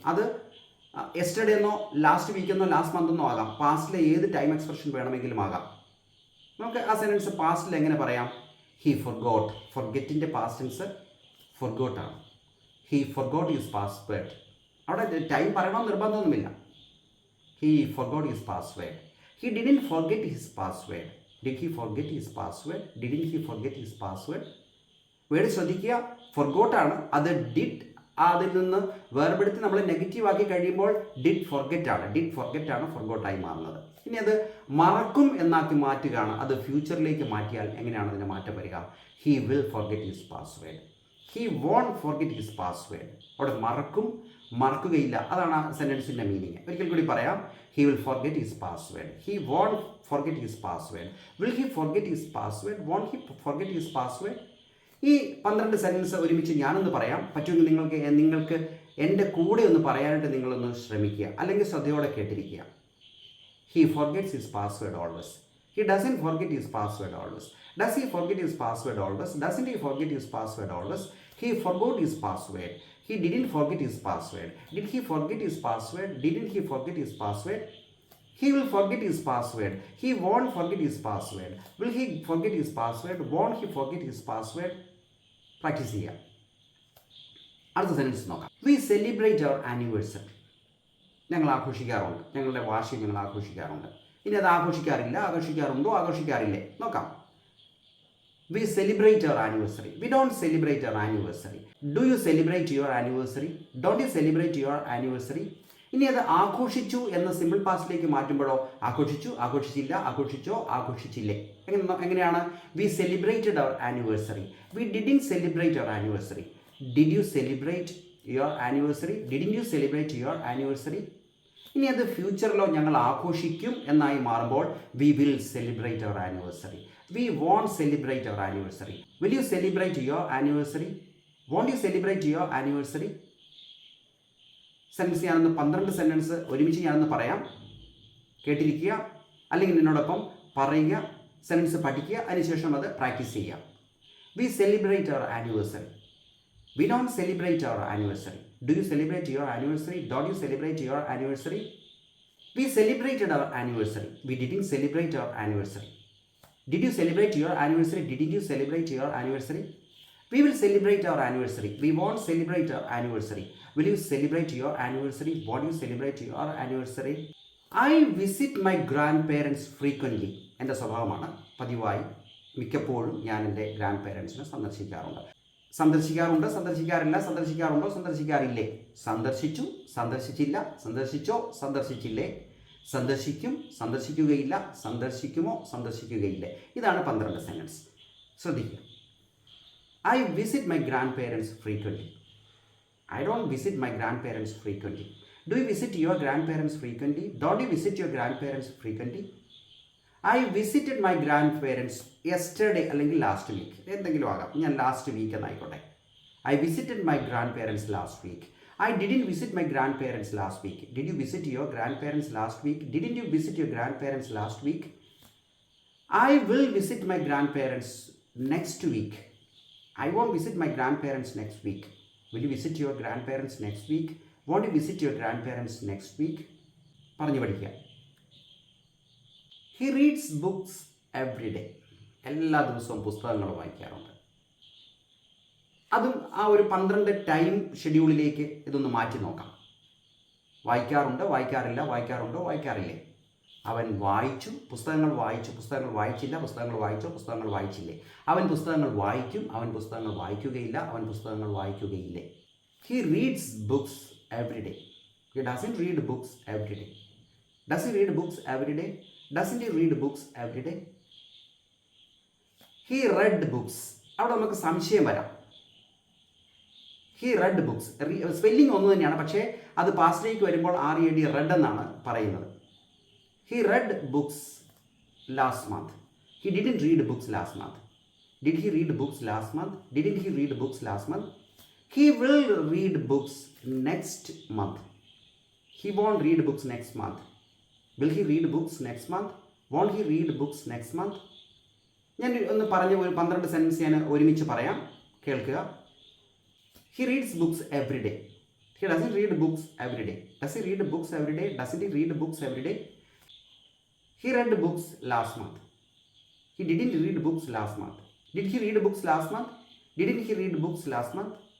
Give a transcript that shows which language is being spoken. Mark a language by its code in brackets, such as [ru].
[ml] അത് യെസ്റ്റർഡേ എന്നോ last week എന്നോ ലാസ്റ്റ് മന്ത് എന്നോ ആകാം. പാസ്റ്റിലെ ഏത് ടൈം എക്സ്പ്രഷൻ വേണമെങ്കിലും ആകാം. നമുക്ക് ആ സെൻറ്റൻസ് പാസ്റ്റിൽ എങ്ങനെ പറയാം? [en] He forgot. [ml] ഫോർഗെറ്റിൻ്റെ past tense ഫോർഗോട്ടാണ്. [en] He forgot his password. [ml] അവിടെ ടൈം പറയണമെന്ന് നിർബന്ധമൊന്നുമില്ല. [en] He forgot his password. He didn't forget his password. Did he forget his password? Didn't he forget his password? [ml] Word ശ്രദ്ധിക്കുക, ഫൊർഗോട്ടാണ്. അത് ഡിഡ് അതിൽ നിന്ന് വേർപെടുത്തി നമ്മൾ നെഗറ്റീവ് ആക്കി കഴിയുമ്പോൾ ഡിഡ് ഫോർഗെറ്റ് ആണ്. ഡിഡ് ഫോർഗെറ്റ് ആണ് ഫൊർഗോട്ടായി മാറുന്നത്. ഇനി അത് മറക്കും എന്നാക്കി മാറ്റുകയാണ്. അത് ഫ്യൂച്ചറിലേക്ക് മാറ്റിയാൽ എങ്ങനെയാണ് അതിന് മാറ്റം വരിക? [en] He will forget his password. He won't forget his password. [ml] അവിടെ മറക്കും, മറക്കുകയില്ല. അതാണ് ആ സെൻറ്റൻസിൻ്റെ മീനിങ്. ഒരിക്കൽ കൂടി പറയാം. [en] He will forget his password. He won't forget his password. Will he forget his password? Won't he forget his password? [ml] ഈ 12 sentence ഒരുമിച്ച് ഞാനൊന്ന് പറയാം. പറ്റുമെങ്കിൽ നിങ്ങൾക്ക് എൻ്റെ കൂടെ ഒന്ന് പറയാനായിട്ട് നിങ്ങളൊന്ന് ശ്രമിക്കുക, അല്ലെങ്കിൽ ശ്രദ്ധയോടെ കേട്ടിരിക്കുക. [en] He forgets his password always. He doesn't forget his password always. Does he forget his password always? Doesn't he forget his password always? He forgot his password. He didn't forget his password. Did he forget his password? Didn't he forget his password? He will forget his password. He won't forget his password. Will he forget his password? Won't he forget his password? [ml] Practice ചെയ്യാം. അടുത്ത sentence നോക്കാം. [en] We celebrate our anniversary. [ml] ഞങ്ങൾ ആഘോഷിക്കാറുണ്ട്. ഞങ്ങളുടെ വാർഷികം ഞങ്ങൾ ആഘോഷിക്കാറുണ്ട്. ഇനി അത് ആഘോഷിക്കാറില്ല, ആഘോഷിക്കാറുണ്ടോ, ആഘോഷിക്കാറില്ലേ നോക്കാം. [en] We celebrate our anniversary. We don't celebrate our anniversary. Do you celebrate your anniversary? Don't you celebrate your anniversary? [ml] ഇനി അത് ആഘോഷിച്ചു എന്ന സിമ്പിൾ പാസ്റ്റിലേക്ക് മാറ്റുമ്പോഴോ ആഘോഷിച്ചു, ആഘോഷിച്ചില്ല, ആഘോഷിച്ചോ, ആഘോഷിച്ചില്ലേ, എങ്ങനെയാണ്? [en] We celebrated our anniversary. We didn't celebrate our anniversary. Did you celebrate your anniversary? Didn't you celebrate your anniversary? [ml] ഇനി അത് ഫ്യൂച്ചറിലോ ഞങ്ങൾ ആഘോഷിക്കും എന്നായി മാറുമ്പോൾ [en] We will celebrate our anniversary. We won't celebrate our anniversary. Will you celebrate your anniversary? Won't you celebrate your anniversary? [ml] Sentence ഞാനൊന്ന് 12 sentence ഒരുമിച്ച് ഞാനൊന്ന് പറയാം, കേട്ടിരിക്കുക, അല്ലെങ്കിൽ നിന്നോടൊപ്പം പറയുക, സെൻറ്റൻസ് പഠിക്കുക, അതിനുശേഷം അത് പ്രാക്ടീസ് ചെയ്യുക. [en] We celebrate our anniversary. We don't celebrate our anniversary. Do you celebrate your anniversary? Don't you celebrate your anniversary? We celebrated our anniversary. We didn't celebrate our anniversary. Did you celebrate your anniversary? Didn't you celebrate your anniversary? We will celebrate our anniversary. We won't celebrate our anniversary. Will you celebrate your anniversary? Won't you celebrate your anniversary? I visit my grandparents frequently. [ml] എൻ്റെ സ്വഭാവമാണ്. പതിവായി മിക്കപ്പോഴും ഞാൻ എൻ്റെ grand പേരൻസിനെ സന്ദർശിക്കാറുണ്ട്. സന്ദർശിക്കാറില്ല, സന്ദർശിക്കാറുണ്ടോ, സന്ദർശിക്കാറില്ലേ? സന്ദർശിച്ചു, സന്ദർശിച്ചില്ല, സന്ദർശിച്ചോ, സന്ദർശിച്ചില്ലേ? സന്ദർശിക്കും, സന്ദർശിക്കുകയില്ല, സന്ദർശിക്കുമോ, സന്ദർശിക്കുകയില്ലേ? ഇതാണ് 12 sentence. ശ്രദ്ധിക്കുക. [en] I visit my grandparents frequently. I don't visit my grandparents frequently. Do you visit your grandparents frequently? Don't you visit your grandparents frequently? I visited my grandparents yesterday [ml] അല്ലെങ്കിൽ last week, എന്തെങ്കിലും ആകാം, ഞാൻ last week എന്നായിക്കോട്ടെ. [en] I visited my grandparents last week. I didn't visit my grandparents last week. Did you visit your grandparents last week? Didn't you visit your grandparents last week? I will visit my grandparents next week. I won't visit my grandparents next week. Will you visit your grandparents next week? Won't you visit your grandparents next week? [ml] പറഞ്ഞു പഠിക്കുക. [en] He reads books every day. [ml] എല്ലാ ദിവസവും പുസ്തകങ്ങൾ വായിക്കാറുണ്ട്. അതും ആ ഒരു 12 time ഷെഡ്യൂളിലേക്ക് ഇതൊന്ന് മാറ്റി നോക്കാം. വായിക്കാറുണ്ട്, വായിക്കാറില്ല, വായിക്കാറുണ്ടോ, വായിക്കാറില്ലേ? അവൻ വായിച്ചു, പുസ്തകങ്ങൾ വായിച്ചു, പുസ്തകങ്ങൾ വായിച്ചില്ല, പുസ്തകങ്ങൾ വായിച്ചോ, പുസ്തകങ്ങൾ വായിച്ചില്ലേ? അവൻ പുസ്തകങ്ങൾ വായിക്കും, അവൻ പുസ്തകങ്ങൾ വായിക്കുകയില്ല, അവൻ പുസ്തകങ്ങൾ വായിക്കുകയില്ലേ? [en] He reads books every day. He doesn't read books every day. Does he read books every day? Doesn't he read books every day? He read books. [ml] അവിടെ നമുക്ക് സംശയം വരാം. [en] He read books. [ml] സ്പെല്ലിംഗ് ഒന്ന് തന്നെയാണ്, പക്ഷേ അത് പാസ്റ്റിലേക്ക് വരുമ്പോൾ RED റെഡ് എന്നാണ് പറയുന്നത്. [en] He read books last month. He didn't read books last month. Did he read books last month? Didn't he read books last month? He will read books next month. He won't read books next month. Will he read books next month? Won't he read books next month? [ml] ഞാൻ ഒന്ന് പറഞ്ഞ ഒരു 12 sentence ഞാൻ ഒരുമിച്ച് പറയാം, കേൾക്കുക. [en] He reads books every day. He doesn't read books every day. Does he read books every day? Doesn't he read books every day? He read books last month. He didn't read books last month. Did he read books last month? Didn't he read books last month?